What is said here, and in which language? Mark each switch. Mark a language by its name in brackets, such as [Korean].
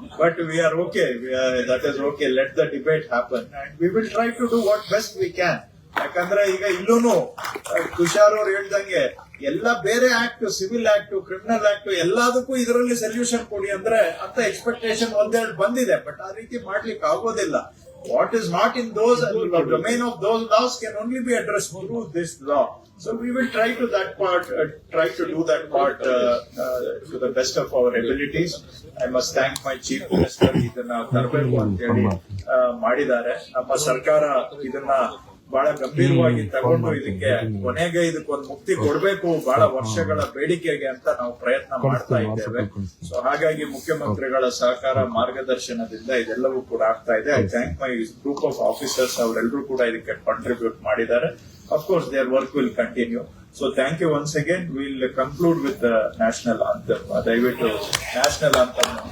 [English] But we are okay, that is okay. Let the debate happen and we will try to do what best we can. [Kannada] ಯಾಕಂದ್ರೆ ಈಗ ಇಲ್ಲೂನು ತುಷಾರ್ ಅವ್ರು ಹೇಳ್ದಂಗೆ ಎಲ್ಲ ಬೇರೆ act, civil act, criminal act, ಎಲ್ಲದಕ್ಕೂ ಇದರಲ್ಲಿ solution ಕೊಡಿ ಅಂದ್ರೆ ಅಂತ ಎಕ್ಸ್ಪೆಕ್ಟೇಷನ್ ಒಂದೆರಡು ಬಂದಿದೆ. ಬಟ್ ಆ ರೀತಿ ಮಾಡ್ಲಿಕ್ಕೆ ಆಗೋದಿಲ್ಲ. [English] What is not in those domain of those laws can only be addressed through this law. So we will try to do that part to the best of our abilities. I must thank my chief minister. [Kannada] ಇದನ್ನ ತರಬೇಕು ಅಂತ ಹೇಳಿ ಮಾಡಿದ್ದಾರೆ. ನಮ್ಮ ಸರ್ಕಾರ ಇದನ್ನ ಬಹಳ ಗಂಭೀರವಾಗಿ ತಗೊಂಡು ಇದಕ್ಕೆ ಕೊನೆಗೆ ಇದಕ್ಕೊಂದು ಮುಕ್ತಿ ಕೊಡಬೇಕು, ಬಹಳ ವರ್ಷಗಳ ಬೇಡಿಕೆಗೆ ಅಂತ ನಾವು ಪ್ರಯತ್ನ ಮಾಡ್ತಾ ಇದ್ದೇವೆ. ಸೊ ಹಾಗಾಗಿ ಮುಖ್ಯಮಂತ್ರಿಗಳ ಸಹಕಾರ, ಮಾರ್ಗದರ್ಶನದಿಂದ ಇದೆಲ್ಲವೂ ಕೂಡ ಆಗ್ತಾ ಇದೆ. [English] I thank my group of officers. [Kannada] ಅವರೆಲ್ಲರೂ ಕೂಡ ಇದಕ್ಕೆ ಕಾಂಟ್ರಿಬ್ಯೂಟ್ ಮಾಡಿದ್ದಾರೆ. [English] Of course, their work will continue. So thank you once again. We'll conclude with the national anthem. National anthem.